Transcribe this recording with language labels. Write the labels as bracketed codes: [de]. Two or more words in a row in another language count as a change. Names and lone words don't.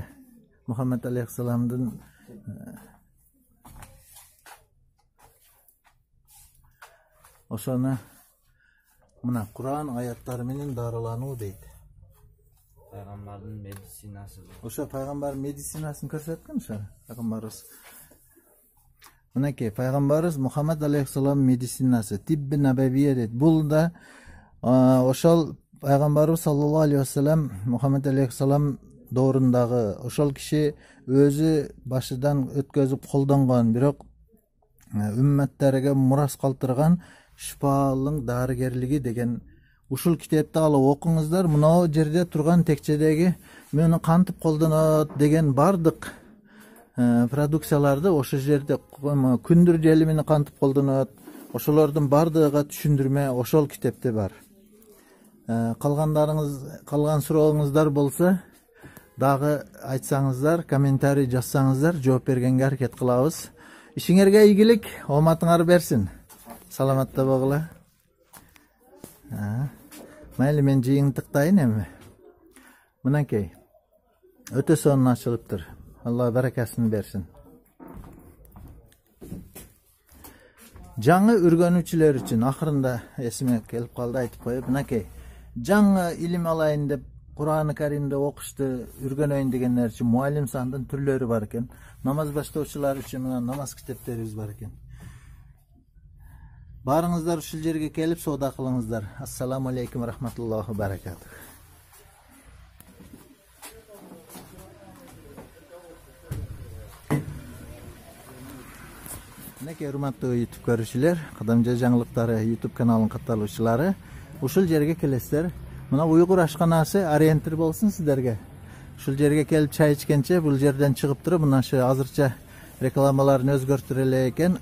[ky] Мухаммад алейхиссаламдын ошону мына Куран аяттары менен дарылануу дейт. Пайгамбардын медицинасы. Ошо пайгамбардын медицинасын көрсөткөн ошо пайгамбарыбыз. Мынакей пайгамбарыбыз Мухаммад алейхиссалам медицинасы, Тибби Набавия дейт. Бул да ошол пайгамбарыбыз [ar] صلى الله عليه وسلم, [ky] Мухаммад алейхиссалам доорундагы ошол киши өзү башыдан өткөзүп колдонгон, бирок үммөттөргө мурас калтырган шифалык дарыгерлиги деген ушул китепти алып окуңуздар. Мына жерде турган текчедеги муну кантип колдонот деген бардык продукцияларды ошол жерде, күндүр желимини кантип колдонот, ошолордун бардыгыга түшүндүрмө ошол китепте бар. Калган сурооңуздар болсо, Дагы айтсаңыздар, комментарий жазсаңыздар, жооп бергенге аракет кылабыз. Ишиңерге ийгилик, ооматыңар берсин. Саламатта болгула. Mayli men жыйынтыктайын эми. Мынакей. Өтө сонун ачылыптыр. Алла баракасын берсин. Жаңы үргөнүүчүлөр үчүн акырында эсиме келип калды, айтып коюп, мынакей. Жаңы илим алайын деп Кур'аны Каримде окушту үргөнөйүн дегендер үчүн муалим сандын түрлөрү бар экен. Намаз баштоочулар үчүн мына намаз китептерибиз бар экен. Барыңыздар ушул жерге келип соода кылыңыздар. [ar] السلام عليكم رحمة الله وبركاته. [ky] Мынакей урматтуу YouTube көрүүчүлөр, Кадамжа жаңылыктары YouTube каналынын катталуучулары, ушул жерге келесиздер. Мына уйгур ашканасы ориентир болсун сиздерге. Ушул жерге келип чай ичкенче бул жерден чыгып туруп, мына шу азырча рекламаларын өзгөртүрө эле экен.